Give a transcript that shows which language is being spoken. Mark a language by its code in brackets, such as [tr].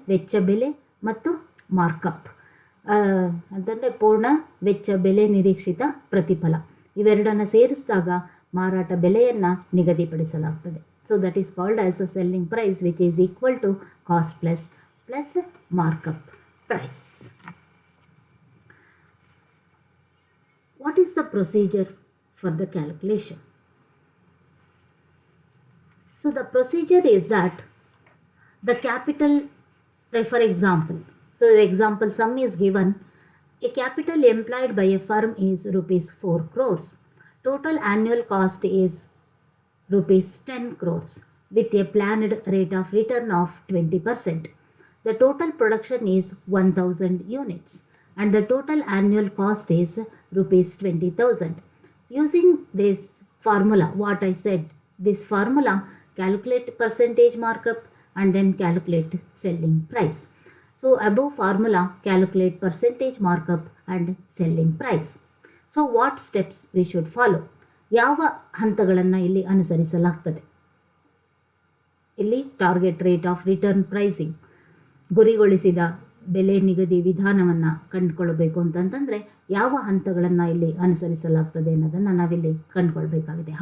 [kn] ವೆಚ್ಚ ಬೆಲೆ ಮತ್ತು ಮಾರ್ಕಪ್ ಅಂತಂದರೆ ಪೂರ್ಣ ವೆಚ್ಚ ಬೆಲೆ ನಿರೀಕ್ಷಿತ ಪ್ರತಿಫಲ. ಇವೆರಡನ್ನು ಸೇರಿಸಿದಾಗ ಮಾರಾಟ ಬೆಲೆಯನ್ನು ನಿಗದಿಪಡಿಸಲಾಗ್ತದೆ. [en] So that is called as a selling price which is equal to cost plus markup price. What is the procedure for the calculation? So the procedure is that the capital, for example, so the example sum is given. A capital employed by a firm is rupees 4 crores. Total annual cost is rupees 10 crores with a planned rate of return of 20%. The total production is 1000 units and the total annual cost is rupees 20,000. Using this formula, what I said, this formula, calculate percentage markup and then calculate selling price. So above formula, calculate percentage markup and selling price. So what steps we should follow? [kn] ಯಾವ ಹಂತಗಳನ್ನು ಇಲ್ಲಿ ಅನುಸರಿಸಲಾಗ್ತದೆ? ಇಲ್ಲಿ target rate of return pricing, ಗುರಿಗೊಳಿಸಿದ ಬೆಲೆ ನಿಗದಿ ವಿಧಾನವನ್ನು ಕಂಡುಕೊಳ್ಬೇಕು ಅಂತಂತಂದರೆ ಯಾವ ಹಂತಗಳನ್ನು ಇಲ್ಲಿ ಅನುಸರಿಸಲಾಗ್ತದೆ ಅನ್ನೋದನ್ನು ನಾವಿಲ್ಲಿ ಕಂಡುಕೊಳ್ಬೇಕಾಗಿದೆ.